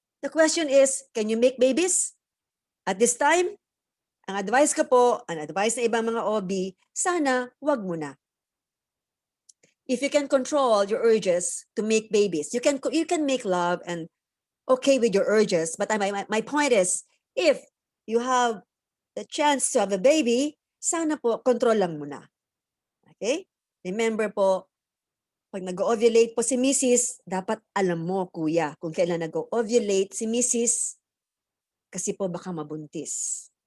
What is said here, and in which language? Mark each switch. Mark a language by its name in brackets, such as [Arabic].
[English] The question is, can you make babies? At this time, [Filipino] ang advice ko po, ang advice ng ibang mga OB, sana wag mo na. [English] if you can control your urges to make babies, you can make love and okay with your urges. But my point is, if you have the chance to have a baby, [Filipino] sana po [English] control [Filipino] lang muna. [English] Okay? [Filipino] Remember po, pag nag-ovulate po si Mrs., dapat alam mo, kuya, kung kailan nag-ovulate si Mrs., kasi po baka mabuntis.